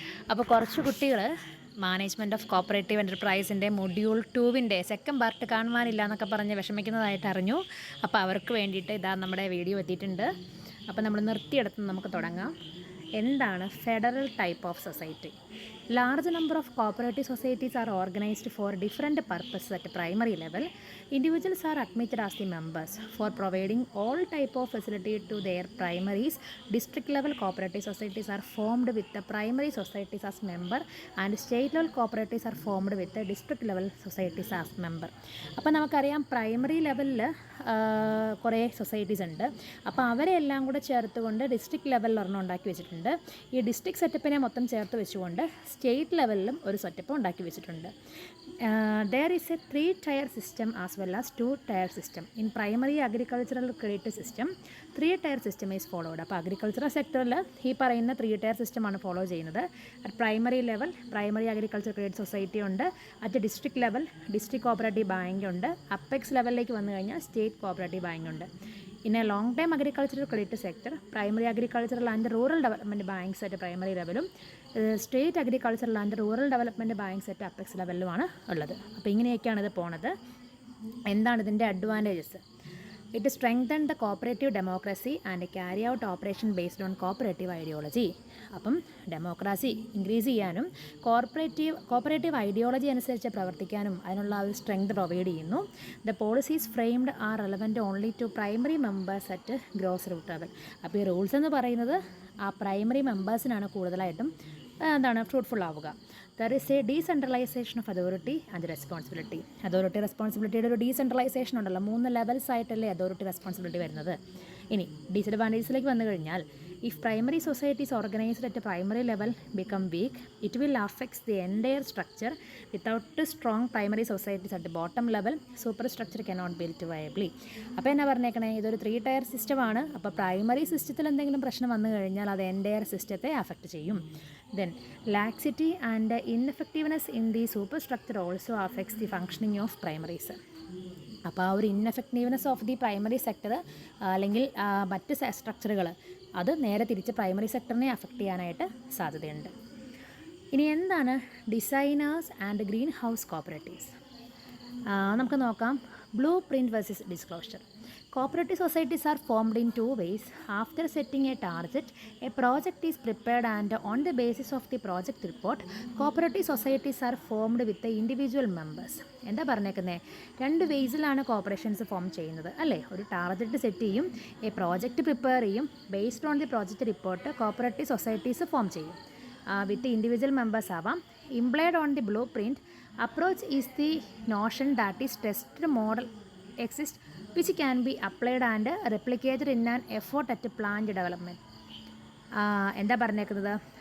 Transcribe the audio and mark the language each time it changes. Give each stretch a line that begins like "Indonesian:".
Malayalam: അപ്പോൾ കുറച്ച് കുട്ടികൾ management of cooperative എൻ്റർപ്രൈസിൻ്റെ module 2-ൻ്റെ second part കാണുവാനില്ല എന്നൊക്കെ പറഞ്ഞ് വിഷമിക്കുന്നതായിട്ട് അറിഞ്ഞു. അപ്പോൾ അവർക്ക് വേണ്ടിയിട്ട് ഇതാ നമ്മുടെ വീഡിയോ എത്തിയിട്ടുണ്ട്. അപ്പോൾ നമ്മൾ നിർത്തിയെടുത്ത് നമുക്ക് തുടങ്ങാം. എന്താണ് federal type of society?
English: Large number of cooperative societies are organized for different purposes at primary level. Individuals are admitted as the members for providing all type of facility to their primaries. District level cooperative societies are formed with the primary societies as member, and state level cooperatives are formed with the district level societies as member.
Malayalam: അപ്പോൾ നമുക്കറിയാം primary ലെവലിൽ കുറേ societies ഉണ്ട്. അപ്പോൾ അവരെല്ലാം കൂടെ ചേർത്തുകൊണ്ട് district ലെവലിൽ ഒരെണ്ണം ഉണ്ടാക്കി വെച്ചിട്ടുണ്ട്. ഈ ഡിസ്ട്രിക്ട് സെറ്റപ്പിനെ മൊത്തം ചേർത്ത് വെച്ചുകൊണ്ട് സ്റ്റേറ്റ് ലെവലിലും ഒരു സെറ്റപ്പ് ഉണ്ടാക്കി വെച്ചിട്ടുണ്ട്.
English: There is a 3-tier system as well as 2-tier system. In primary agricultural credit system 3-tier system is followed.
Malayalam: അപ്പോൾ അഗ്രികൾച്ചറൽ സെക്ടറിൽ ഈ പറയുന്ന 3-tier സിസ്റ്റമാണ് ഫോളോ ചെയ്യുന്നത്. At primary level primary agriculture credit society ഉണ്ട്. At district level district cooperative bank ഉണ്ട്. Apex ലെവലിലേക്ക് വന്നു കഴിഞ്ഞാൽ സ്റ്റേറ്റ് കോപ്പറേറ്റീവ് ബാങ്ക് ഉണ്ട്.
English: In a long-term agricultural credit sector, primary agricultural and rural development banks at primary level, state agricultural and rural development banks at apex
Malayalam: ലെവലിലുമാണ് ഉള്ളത്. അപ്പോൾ ഇങ്ങനെയൊക്കെയാണ് ഇത് പോണത്. എന്താണ് ഇതിൻ്റെ advantages?
English: It strengthens the cooperative democracy and carry out operation based on cooperative ideology.
Malayalam: അപ്പം democracy increase ചെയ്യാനും cooperative ideology അനുസരിച്ച് പ്രവർത്തിക്കാനും അതിനുള്ള ഒരു സ്ട്രെങ്ത് പ്രൊവൈഡ് ചെയ്യുന്നു.
English: The policies framed are relevant only to primary members at grass root level.
Malayalam: അപ്പോൾ ഈ rules എന്ന് പറയുന്നത് ആ പ്രൈമറി മെമ്പേഴ്സിനാണ് കൂടുതലായിട്ടും എന്താണ് ഫ്രൂട്ട്ഫുൾ ആവുക.
English: There is a decentralization of authority and responsibility.
Malayalam: Authority റെസ്പോൺസിബിലിറ്റിയുടെ ഒരു ഡീസെൻട്രലൈസേഷൻ ഉണ്ടല്ലോ, 3 ലെവൽസ് ആയിട്ടല്ലേ അതോറിറ്റി റെസ്പോൺസിബിലിറ്റി വരുന്നത്. ഇനി ഡിസഡ്വാൻറ്റേജസിലേക്ക് വന്നു കഴിഞ്ഞാൽ,
English: if primary societies organized at a primary level become weak, it will affect the entire structure. Without strong primary societies at the bottom level, superstructure cannot be built viably.
Malayalam: അപ്പോൾ എന്നാ പറഞ്ഞേക്കണേ, ഇതൊരു 3-tier സിസ്റ്റമാണ്. അപ്പോൾ primary സിസ്റ്റത്തിൽ എന്തെങ്കിലും പ്രശ്നം വന്നു കഴിഞ്ഞാൽ അത് എൻ്റയർ സിസ്റ്റത്തെ അഫക്റ്റ് ചെയ്യും.
English: Then laxity and ineffectiveness in the superstructure also affects the functioning of primaries.
Malayalam: അപ്പോൾ ആ ഒരു ഇൻഎഫക്റ്റീവ്നെസ് ഓഫ് ദി പ്രൈമറി സെക്ടർ അല്ലെങ്കിൽ മറ്റ് സ്ട്രക്ചറുകൾ അത് നേരെ തിരിച്ച് പ്രൈമറി സെക്ടറിനെ അഫക്റ്റ് ചെയ്യാനായിട്ട് സാധ്യതയുണ്ട്. ഇനി എന്താണ് designers and green house cooperatives? നമുക്ക് നോക്കാം. Blue print versus disclosure.
English: Cooperative societies are formed in 2 ways. After setting a target, a project is prepared, and on the basis of the project report, cooperative societies are formed with the individual members.
Malayalam: എന്താ പറഞ്ഞേക്കുന്നത്? 2 വേസിലാണ് cooperations form ചെയ്യുന്നത് അല്ലേ? ഒരു target set ചെയ്യും, A project prepare ചെയ്യും,
English: based on the project report cooperative societies form
Malayalam: ചെയ്യും.
English: With individual members ആവാം. Implied on the blue print approach is the notion that is tested model exist which can be applied and replicated in an effort at plant development.
Malayalam: എന്താ പറഞ്ഞേക്കുന്നത്?